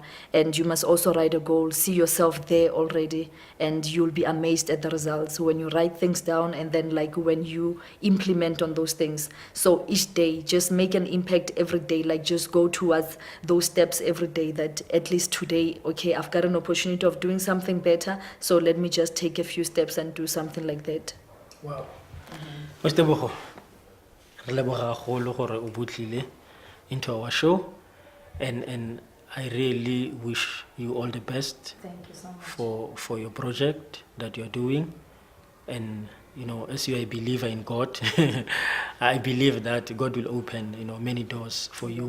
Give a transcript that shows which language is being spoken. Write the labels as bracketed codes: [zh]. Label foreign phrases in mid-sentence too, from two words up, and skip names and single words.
[en] And you must also write a goal, see yourself there already, and you'll be amazed at the results when you write things down and then like when you implement on those things. So each day, just make an impact every day, like just go towards those steps every day, that at least today, okay, I've got an opportunity of doing something better, so let me just take a few steps and do something like that. Wow. Tebogo, [tn] re leboga gagolo gore o butlile [en] into our show, and I really wish you all the best. Thank you so much. For your project that you're doing. And you know, as you are a believer in God, I believe that God will open, you know, many doors for you.